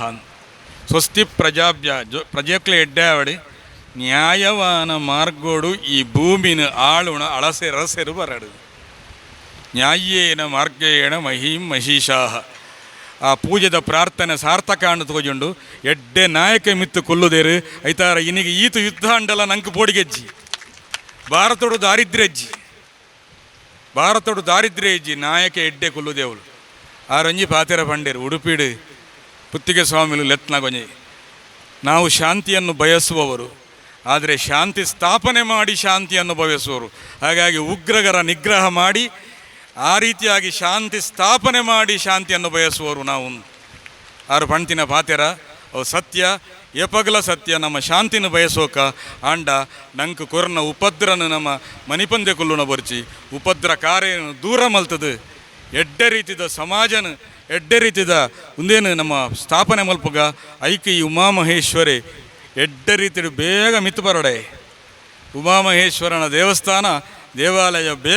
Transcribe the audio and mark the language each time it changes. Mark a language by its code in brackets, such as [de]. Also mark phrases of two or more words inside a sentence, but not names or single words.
[tcy] ಸ್ವಸ್ತಿ ಪ್ರಜೆಕ್ಲೆ ಎಡ್ಡಾವಡಿ ನ್ಯಾಯವಾನ ಮಾರ್ಗೋಡು ಈ ಭೂಮಿನ ಆಳುಣ ಅಳಸೆ ರಸೆರು ಬರಡು [sa] ನ್ಯಾಯೇನ ಮಾರ್ಗೇಣ ಮಹೀಂ ಮಹಿಷಾಹ [tcy] ಆ ಪೂಜೆದ ಪ್ರಾರ್ಥನೆ ಸಾರ್ಥಕ ಅಂಡು ತೋಜುಂಡು ಎಡ್ಡೆ ನಾಯಕ ಮಿತ್ತು ಕೊಲ್ಲುದೇರು ಐತಾರ ಇನಿಗೆ ಈತು ಯುದ್ಧ ಅಂಡಲ ನಂಗೆ ಪೋಡಿಗೆಜ್ಜಿ ಭಾರತೋಡು ದಾರಿದ್ರ್ಯ ಇಜ್ಜಿ ನಾಯಕ ಎಡ್ಡೆ ಕೊಲ್ಲುದೇವಳು ಆರೊಂಜಿ ಪಾತೆರ ಪಂಡೇರು ಉಡುಪಿಡು ಪುತ್ತಿಗೆ ಸ್ವಾಮಿಲು ಲೆತ್ನಗೊಂಜಿ [kn] ನಾವು ಶಾಂತಿಯನ್ನು ಬಯಸುವವರು, ಆದರೆ ಶಾಂತಿ ಸ್ಥಾಪನೆ ಮಾಡಿ ಶಾಂತಿಯನ್ನು ಬಯಸುವವರು. ಹಾಗಾಗಿ ಉಗ್ರಗರ ನಿಗ್ರಹ ಮಾಡಿ ಆ ರೀತಿಯಾಗಿ ಶಾಂತಿ ಸ್ಥಾಪನೆ ಮಾಡಿ ಶಾಂತಿಯನ್ನು ಬಯಸುವವರು ನಾವು. [tcy] ಆರು ಪಂತಿನ ಪಾತೆರ ಅವು ಸತ್ಯ ಎಪಗಲ ಸತ್ಯ ನಮ್ಮ ಶಾಂತಿನ ಬಯಸೋಕ ಆಂಡ ನಂಗೆ ಕೊರನ ಉಪದ್ರನ ನಮ್ಮ ಮನಿಪಂದೆ ಕೊಲ್ಲುನ ಬರ್ಚಿ ಉಪದ್ರ ಕಾರ್ಯನು ದೂರ ಮಲ್ತದು ಎಡ್ಡೆ ರೀತಿದ ಸಮಾಜನ ಎಡ್ಡೆ ರೀತಿದ ಮುಂದೇನು ನಮ್ಮ ಸ್ಥಾಪನೆ ಮಲ್ಪಗ ಐಕೆ ಈ ಉಮಾಮಹೇಶ್ವರಿ ಎಡ್ಡೆ ರೀತಿ ಬೇಗ ಮಿತ್ತು ಬರಡೆ ಉಮಾಮಹೇಶ್ವರನ ದೇವಾಲಯ ಬೇಗ